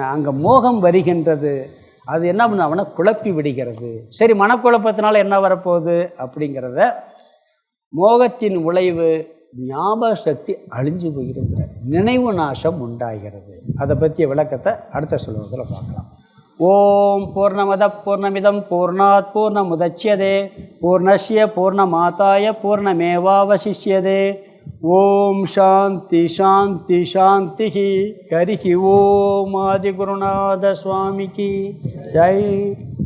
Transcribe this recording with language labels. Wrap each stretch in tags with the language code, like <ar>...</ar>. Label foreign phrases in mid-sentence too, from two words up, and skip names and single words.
<ta>அங்கே மோகம் வருகின்றது, அது என்ன பண்ண அவனை குழப்பி விடுகிறது. சரி, மனக்குழப்பத்தினால என்ன வரப்போகுது அப்படிங்கிறத, மோகத்தின் விளைவு ஞாபக சக்தி அழிஞ்சு போகிறது, நினைவு நாசம் உண்டாகிறது. அதை பற்றிய விளக்கத்தை அடுத்த சொல்வதில் பார்க்கலாம்.</ta> <sa>ओम् पूर्णमदः पूर्णमिदं पूर्णात् पूर्णमुदच्यते पूर्णस्य पूर्णमादाय पूर्णमेवावशिष्यते. ओम् शान्ति शान्ति शान्ति. हरिः ओम्.</sa> <ta>ஆதிகுருநாத சுவாமிக்கு ஜெய்.</ta>